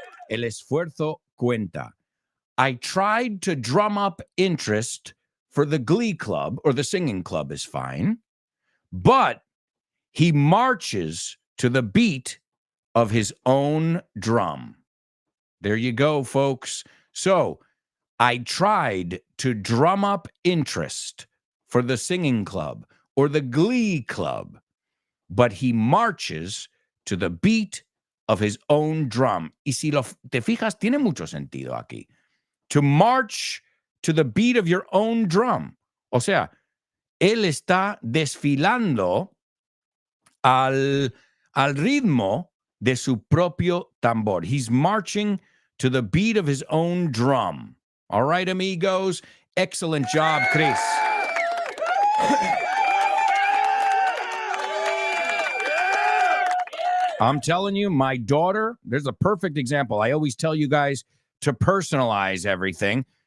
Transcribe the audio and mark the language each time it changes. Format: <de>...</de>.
<en>El esfuerzo cuenta. I tried to drum up interest for the Glee Club, or the singing club is fine, but he marches to the beat of his own drum. There you go, folks. So I tried to drum up interest for the singing club or the Glee Club, but he marches to the beat of his own drum.</en> <es>Y si te fijas, tiene mucho sentido aquí.</es> <en>To march to the beat of your own drum.</en> <es>O sea, él está desfilando al ritmo de su propio tambor.</es> <en>He's marching to the beat of his own drum. All right, amigos. Excellent job, Chris. I'm telling you, my daughter, there's a perfect example. I always tell you guys to personalize everything.</en>